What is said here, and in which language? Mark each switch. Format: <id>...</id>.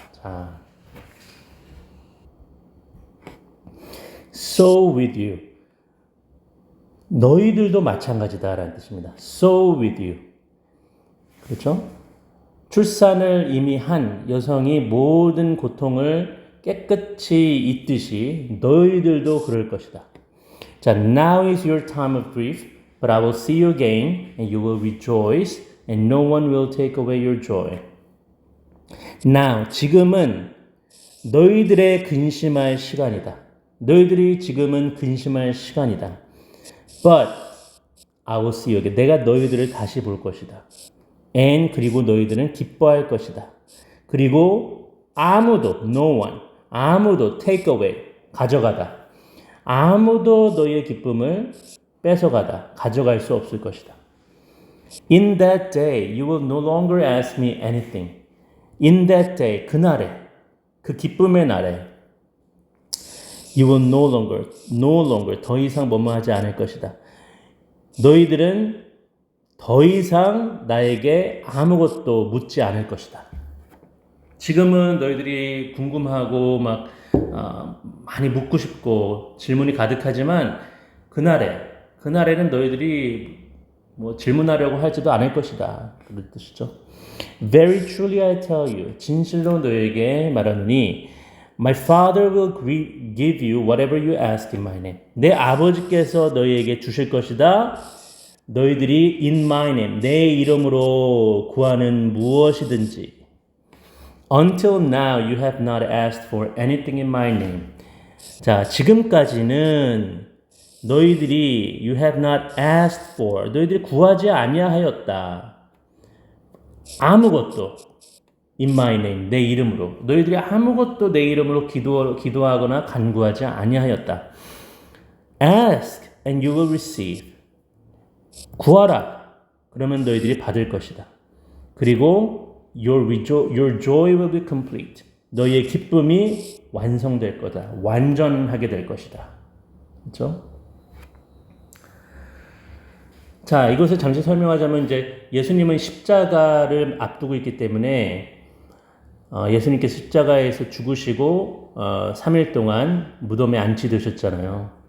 <en>자, So with you.</en> <ko>너희들도 마찬가지다라는 뜻입니다.</ko> <en>So with you.</en> <ko>그렇죠? 출산을 이미 한 여성이 모든 고통을 깨끗이 잊듯이 너희들도 그럴 것이다.</ko> <en>자, now is your time of grief, but I will see you again, and you will rejoice, and no one will take away your joy.</en> <ko>Now, 지금은 너희들의 근심할 시간이다. 너희들이 지금은 근심할 시간이다.</ko> <en>But I will see you again.</en> <ko>내가 너희들을 다시 볼 것이다. And 그리고 너희들은 기뻐할 것이다. 그리고 아무도,</ko> <en>no one,</en> <ko>아무도</ko> <en>take away,</en> <ko>가져가다. 아무도 너희의 기쁨을 뺏어가다, 가져갈 수 없을 것이다.</ko> <en>In that day, you will no longer ask me anything. In that day,</en> <ko>그날에, 그 기쁨의 날에,</ko> <en>you will no longer,</en> <ko>더 이상 뭐뭐 하지 않을 것이다. 너희들은 더 이상 나에게 아무것도 묻지 않을 것이다. 지금은 너희들이 궁금하고 막 많이 묻고 싶고 질문이 가득하지만 그날에는 너희들이 뭐 질문하려고 하지도 않을 것이다. 그런 뜻이죠.</ko> <en>Very truly I tell you,</en> <ko>진실로 너희에게 말하노니,</ko> <en>My Father will give you whatever you ask in my name.</en> <ko>내 아버지께서 너희에게 주실 것이다. 너희들이</ko> <en>in my name,</en> <ko>내 이름으로 구하는 무엇이든지.</ko> <en>Until now you have not asked for anything in my name.</en> <ko>자, 지금까지는 너희들이</ko> <en>you have not asked for,</en> <ko>너희들이 구하지 아니하였다. 아무것도</ko> <en>in my name,</en> <ko>내 이름으로. 너희들이 아무것도 내 이름으로 기도하거나 간구하지 아니하였다.</ko> <en>Ask and you will receive.</en> <ko>구하라. 그러면 너희들이 받을 것이다.</ko> <en>그리고 your joy will be complete.</en> <ko>너희의 기쁨이 완성될 거다. 완전하게 될 것이다. 그렇죠? 자, 이것을 잠시 설명하자면 이제 예수님은 십자가를 앞두고 있기 때문에 예수님께서 십자가에서 죽으시고 3일 동안 무덤에 안치되셨잖아요.</ko>